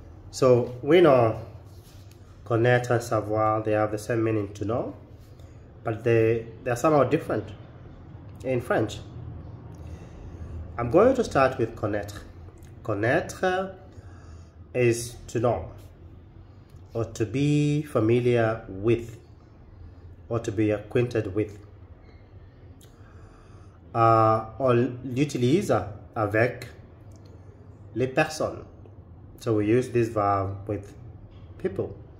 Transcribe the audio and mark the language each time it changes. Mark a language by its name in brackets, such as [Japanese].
[English] So we know connaître and savoir, they have the same meaning, to know, but they are somehow different in French. I'm going to start with connaître. Connaître is to know, or to be familiar with, or to be acquainted with. [French] On l'utilise avec les personnes. [English] So we use this verb with people.